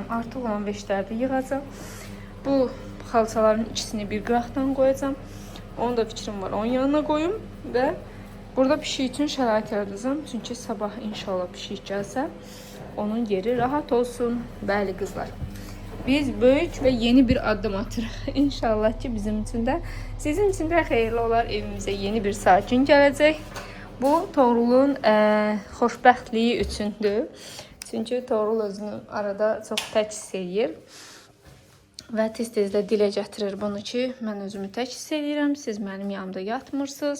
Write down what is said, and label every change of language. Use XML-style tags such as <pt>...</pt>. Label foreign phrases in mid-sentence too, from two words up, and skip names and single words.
<az>Artıq olan veşləri yığacam. Bu xalçaların ikisini bir qıraqdan qoyacam. Onun da fikrim var. Onun yanına qoyum və burada pişik üçün şərait yaradacam. Çünki sabah inşallah pişik gəlsə onun yeri rahat olsun. Bəli qızlar. Biz böyük ve yeni bir adım atırıq. İnşallah ki</az> <tr>bizim için de sizin için de</tr> <az>xeyirli olar. Evimizə yeni bir sakin gələcək. Bu Toğrulun xoşbəxtliyi üçündür. Çünkü Toğrul özünü arada çox tək hiss edir. Və tez-tez də dilə gətirir bunu ki, mən özümü tək hiss edirəm. Siz mənim yanımda yatmırsınız.</az>